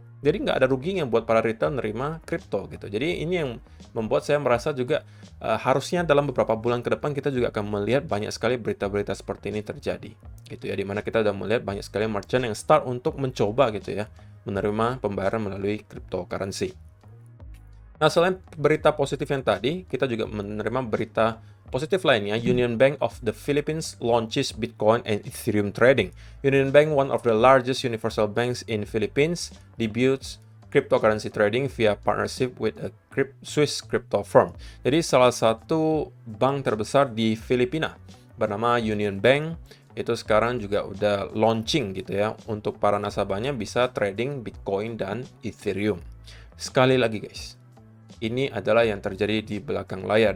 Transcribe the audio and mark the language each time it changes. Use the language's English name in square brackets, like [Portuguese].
[Indonesian] Jadi nggak ada ruginya buat para retail nerima kripto gitu. Jadi ini yang membuat saya merasa juga harusnya dalam beberapa bulan ke depan kita juga akan melihat banyak sekali berita-berita seperti ini terjadi gitu ya, dimana kita udah melihat banyak sekali merchant yang start untuk mencoba gitu ya menerima pembayaran melalui cryptocurrency. Nah, selain berita positif yang tadi, kita juga menerima berita positif lainnya. [English] Union Bank of the Philippines launches Bitcoin and Ethereum trading. Union Bank, one of the largest universal banks in Philippines, debuts cryptocurrency trading via partnership with a Swiss crypto firm. [Indonesian] Jadi salah satu bank terbesar di Filipina bernama Union Bank itu sekarang juga udah launching gitu ya untuk para nasabahnya bisa trading Bitcoin dan Ethereum. Sekali lagi guys, ini adalah yang terjadi di belakang layar.